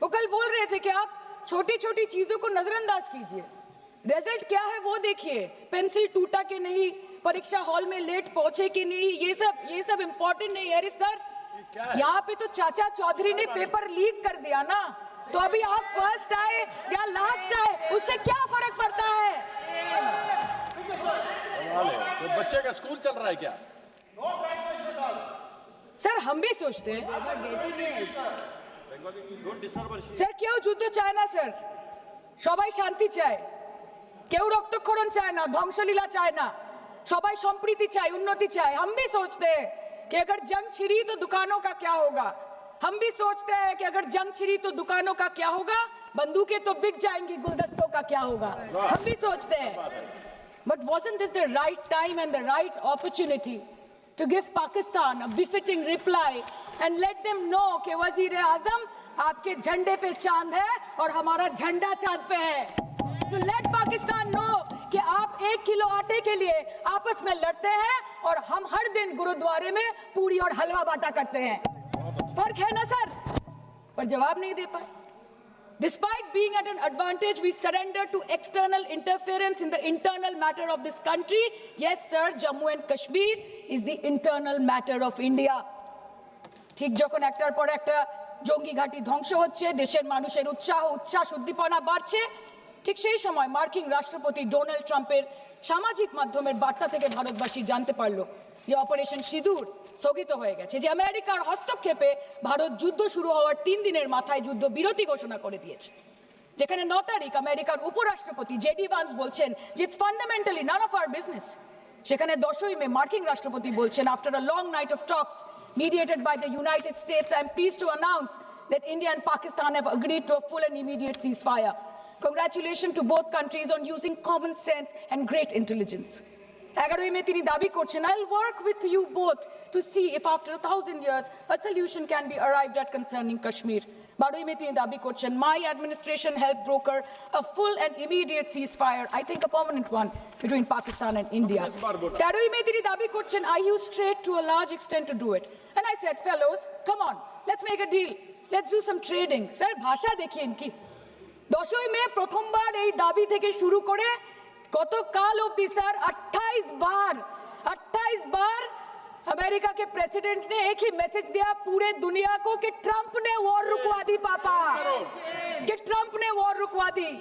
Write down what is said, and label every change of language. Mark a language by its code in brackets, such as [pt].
[hi] वो कल बोल रहे थे कि आप छोटी छोटी चीजों को नजरअंदाज कीजिए, रिजल्ट क्या है वो देखिए, पेंसिल टूटा कि नहीं, परीक्षा हॉल में लेट पहुंचे कि नहीं, ये सब इम्पोर्टेंट नहीं है। अरे सर, यहाँ पे तो चाचा चौधरी ने पेपर लीक कर दिया ना, तो अभी आप फर्स्ट आए या लास्ट आए उससे क्या फर्क पड़ता है? तो बच्चे का स्कूल चल रहा है क्या? सर हम भी सोचते हैं [bn] স্যার কেউ যুদ্ধ চায় না স্যার, সবাই শান্তি চায়, কেউ রক্তক্ষরণ চায় না, ধ্বংসলীলা চায় না, সবাই সম্প্রীতি চায়, উন্নতি চায়। [hi] हम भी सोचते हैं कि अगर जंग छिड़ी तो दुकानों का क्या होगा, हम भी सोचते हैं कि अगर जंग छिड़ी तो दुकानों का क्या होगा, बंदूकें तो बिक जाएंगी, गुलदस्तों का क्या होगा, हम भी सोचते हैं। [en] But wasn't this the right time and the right opportunity to give Pakistan a befitting reply and let them know [hi] कि वज़ीर-ए-आज़म आपके झंडे पे चांद है और हमारा झंडा चांद पे है. [en] To let Pakistan know [hi] कि आप 1 किलो आटे के लिए आपस में लड़ते हैं और हम हर दिन गुरुद्वारे में पूरी और हलवा बांटा करते हैं. फर्क है ना सर? पर जवाब नहीं दे पाए. [en] Despite being at an advantage, we surrender to external interference in the internal matter of this country. Yes, sir, Jammu and Kashmir is the internal matter of India. [bn] ঠিক যখন একটার পর একটা জঙ্গি ঘাঁটি ধ্বংস হচ্ছে, দেশের মানুষের উচ্ছ্বাস উদ্দীপনা বাড়ছে, ঠিক সেই সময় মার্কিন রাষ্ট্রপতি ডোনাল্ড ট্রাম্পের সামাজিক মাধ্যমের বার্তা থেকে ভারতবাসী জানতে পারলো যে অপারেশন সিঁদুর স্থগিত হয়ে গেছে, যে আমেরিকার হস্তক্ষেপে ভারত যুদ্ধ শুরু হওয়ার 3 দিনের মাথায় যুদ্ধ বিরতি ঘোষণা করে দিয়েছে, যেখানে 9 তারিখ আমেরিকার উপরাষ্ট্রপতি জেডি ভান্স বলছেন যে [en] it's fundamentally none of our business, [bn] সেখানে 10ই মে মার্কিন রাষ্ট্রপতি বলছেন [en] After a long night of talks mediated by the United States, I am pleased to announce that India and Pakistan have agreed to a full and immediate ceasefire. Congratulations to both countries on using common sense and great intelligence. [bn] 11ই মে তিনি দাবি করছেন, [en] I'll work with you both to see if after 1000 years a solution can be arrived at concerning Kashmir. [bn] 12ই মে তিনি দাবি করছেন, [en] my administration helped broker a full and immediate ceasefire, I think a permanent one, between Pakistan and India. [bn] 13ই মে তিনি দাবি করছেন, [en] I used trade to a large extent to do it. And I said, fellows, come on, let's make a deal. Let's do some trading. [hi] Sir, [bn] ভাষা দেখিয়ে ইনকি 10ই মে প্রথমবার এই দাবি থেকে শুরু করে গতকাল অবধি স্যার [hi] 28 बार अमेरिका के प्रेसिडेंट ने एक ही मैसेज दिया पूरे दुनिया को कि ट्रंप ने वॉर रुकवा दी पापा, कि ट्रंप ने वॉर रुकवा दी.